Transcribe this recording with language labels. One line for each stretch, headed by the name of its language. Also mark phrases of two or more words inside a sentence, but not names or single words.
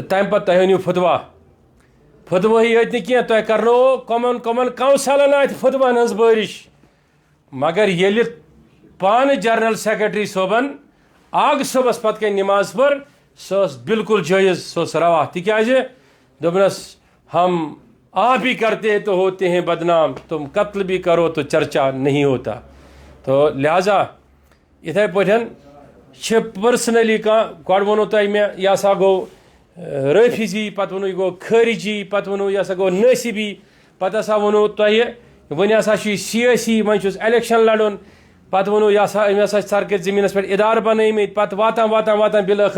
Kashmiri: تمہِ پتہٕ تۄہہِ أنِو فتوا فتوٲہی یٲتۍ نہٕ کینٛہہ تۄہہِ کرنوو کمن کونسلن اتہِ فتوہن ہٕنٛز بٲرِش مگر ییٚلہِ پانہٕ جنرل سیکرٹری صٲبن آغ صٲبس پتہٕ کنۍ نماز پٔر سۄ ٲس بالکل جٲیز سۄ ٲس روا تِکیٛازِ دوٚپنس
Urdu: ہم آپ ہی کرتے تو ہوتے ہیں بدنام تم قتل بھی کرو تو چرچا نہیں ہوتا
Kashmiri: تو لہذا یِتھے پٲٹھۍ چھِ پٔرسنلی کانٛہہ گۄڈٕ ووٚنوٕ تۄہہِ مےٚ یہِ ہسا گوٚو رٲفِضی پتہٕ ووٚنوٕ یہِ گوٚو خٲرجی پتہٕ ووٚنوٕ یہِ ہسا گوٚو نٲصِبی پتہٕ ہسا ووٚنوٕ تۄہہِ وۄنۍ ہسا چھُ یہِ سیٲسی وۄنۍ چھُس الیکشن لڑُن پتہٕ ووٚنوٕ یہِ ہسا أمۍ ہسا چھِ سرکٲرۍ زٔمیٖنس پٮ۪ٹھ اِدارٕ بنٲومٕتۍ پتہٕ واتان بِلٲخٕر